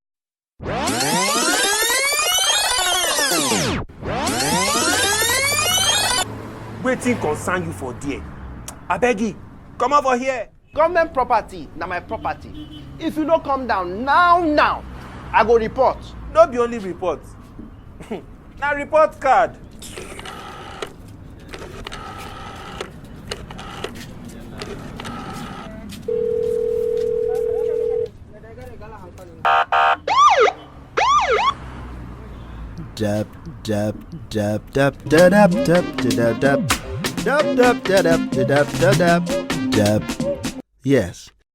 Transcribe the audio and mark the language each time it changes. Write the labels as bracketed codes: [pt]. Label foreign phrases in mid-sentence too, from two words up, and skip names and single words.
[pcm] Wetin concern you for there? Abeg you, come over here. Government property na my property. If you no come down now, I go report. No be only report. Na report card. Dub dub dub dub da dub dub da dub dub dub da dub da dub da dub dub. Yes.